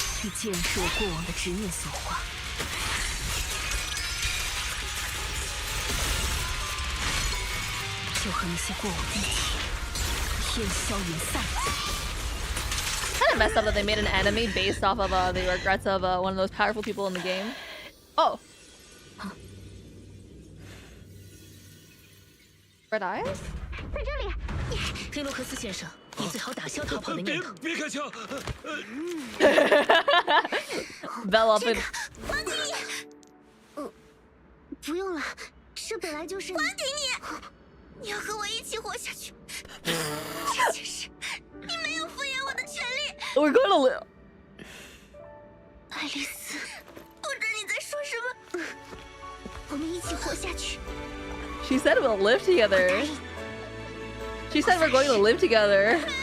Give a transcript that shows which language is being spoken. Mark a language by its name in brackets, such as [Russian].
[Chinese] 去建设过往的执念所化。就和那些过往一体，烟消云散。 [English] Kind of messed up that they made an enemy based off of the regrets of one of those powerful people in the game. Oh. Red eyes? [Chinese] 在这里。菲洛克斯先生，你最好打消逃跑的念头。别开枪！Bell up and. 还给你。不用了，这本来就是。还给你！你要和我一起活下去。这件事，你没有敷衍我的权利。 [English] We're gonna live. [Chinese] 爱丽丝，不知你在说什么。我们一起活下去。 [English] She said we'll live together. She said we're going to live together.